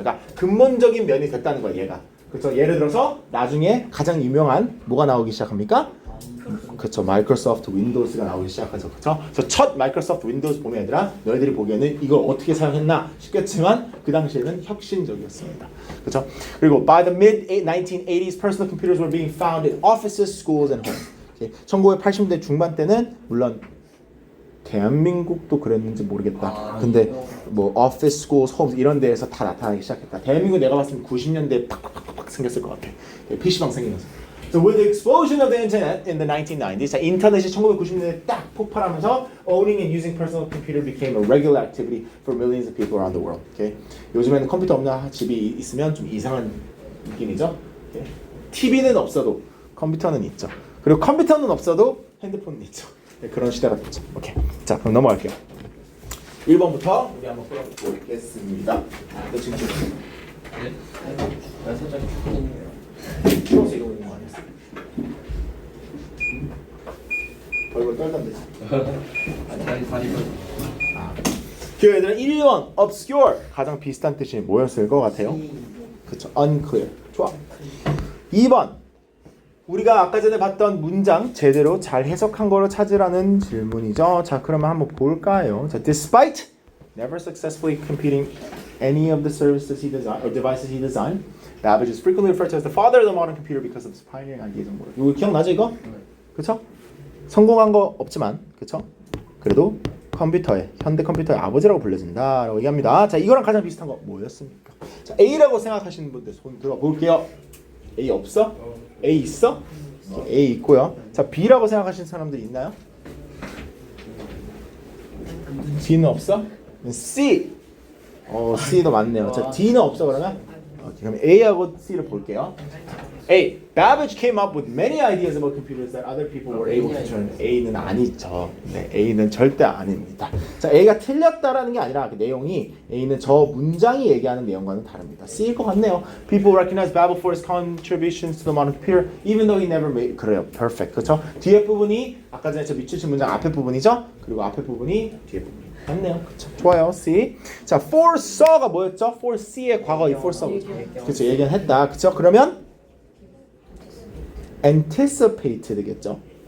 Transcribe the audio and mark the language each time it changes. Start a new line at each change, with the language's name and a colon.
Korean: 그러니까 근본적인 면이 됐다는 거야, 얘가. 그쵸? 예를 들어서 나중에 가장 유명한 뭐가 나오기 시작합니까? 그쵸, 마이크로소프트 윈도우즈가 나오기 시작하죠. 그쵸? 그래서 첫 마이크로소프트 윈도우즈 보면 얘들아 너희들이 보기에는 이걸 어떻게 사용했나 싶겠지만 그 당시에는 혁신적이었습니다. 그쵸? 그리고
English: by the mid-1980s personal computers were being found in offices, schools and homes.
Korean: 1980년대 중반 때는 물론 대한민국도 그랬는지 모르겠다. 근데 뭐 office, schools, homes 이런 데에서 다 나타나기 시작했다. 대한민국 내가 봤을 때 90년대에 팍팍팍팍 생겼을 것 같아. PC방 생기면서.
English: So with the explosion of the internet in the 1990s,
Korean: 자, 인터넷이 1990년대에 딱 폭발하면서
English: owning and using personal computer became a regular activity for millions of people around the world. Okay?
Korean: 요즘에는 컴퓨터 없는 집이 있으면 좀 이상한 느낌이죠.
English: Okay?
Korean: TV는 없어도 컴퓨터는 있죠. 그리고 컴퓨터는 없어도 핸드폰은 있죠. 네, 그런 시대가 됐죠. 오케이. 자, 그럼 넘어갈게요. 1번부터 우리 한번 풀어보겠습니다. 너 지금 네? 나 살짝 죽겠네요. 풀어서 이러고 있는 거 아니었어? 벌벌 떨던데. 다리가. 그 얘들은 1번 obscure 가장 비슷한 뜻이 뭐였을 것 같아요? 그쵸, unclear. 좋아. 2번 우리가 아까 전에 봤던 문장 제대로 잘 해석한 거로 찾으라는 질문이죠. 자, 그러면 한번 볼까요?
English: 자, despite never successfully computing any of the services he designed or devices he designed, Babbage is frequently referred to as the father of the modern computer because of his pioneering ideas and work.
Korean: 이거 기억나죠 이거? 그쵸? 성공한 거 없지만, 그쵸? 그래도 컴퓨터의 현대 컴퓨터의 아버지라고 불려진다라고 얘기합니다. 자, 이거랑 가장 비슷한 거 뭐였습니까? 자, A라고 생각하시는 분들 손 들어 볼게요. A 없어? A 있어? A 있고요. 자, B라고 생각하시는 사람들 있나요? B는 없어? C. C도 맞네요. 자, D는 없어 그러면? 그럼 A하고 C를 볼게요. A.
English: Babbage came up with many ideas about computers that other people were able to turn.
Korean: A는 아니죠. 네, A는 절대 아닙니다. 자, A가 틀렸다라는 게 아니라 그 내용이 A는 저 문장이 얘기하는 내용과는 다릅니다. C일 것 같네요.
English: People recognize Babbage for his contributions to the modern computer, even though he never made.
Korean: 그래요, perfect. 그렇죠? 뒤에 부분이 아까 전에 저 밑줄 친 문장 앞에 부분이죠. 그리고 앞에 부분이 뒤에 부분. 맞네요. 그쵸. 좋아요. C. 자, foresaw가 뭐였죠? foresee의 과거 이 foresaw. 그렇죠. 예견했다. 그렇죠? 그러면 anticipate 되겠죠.